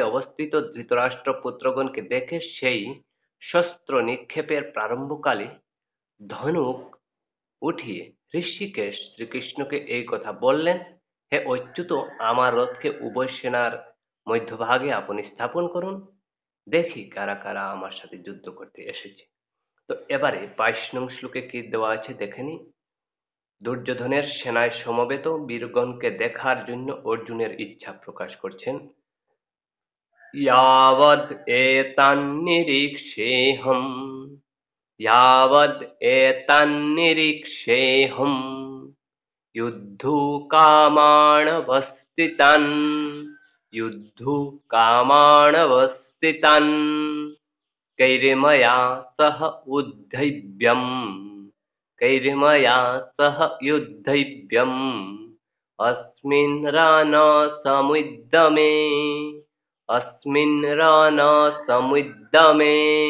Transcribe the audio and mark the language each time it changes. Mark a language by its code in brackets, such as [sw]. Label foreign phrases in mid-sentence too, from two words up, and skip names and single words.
[bn] অবস্থিত ধৃতরাষ্ট্র পুত্রগণকে দেখে সেই শস্ত্র নিক্ষেপের প্রারম্ভকালে ধনুক উঠিয়ে ঋষিকেশ শ্রীকৃষ্ণকে এই কথা বললেন, হে অচ্যুত, আমার রথকে উভয় সেনার মধ্যভাগে আপনি স্থাপন করুন, দেখি কারা কারা আমার সাথে যুদ্ধ করতে এসেছে। তো এবারে 22 নং শ্লোকে কি দেওয়া আছে দেখেনি। দুর্যোধনের সেনায় সমবেত বীরগণকে দেখার জন্য অর্জুনের ইচ্ছা প্রকাশ করছেন। [sa] यावद् एतान्निरीक्षेऽहं यावद् एतान्निरीक्षेऽहं युद्धकामानवस्थितान् युद्धकामानवस्थितान् कैर्मया सह उद्धव्यम् कैर्मया सह युद्धव्यम् अस्मिन् रणसमुद्यमे अस्मिन् रणसमुद्यमे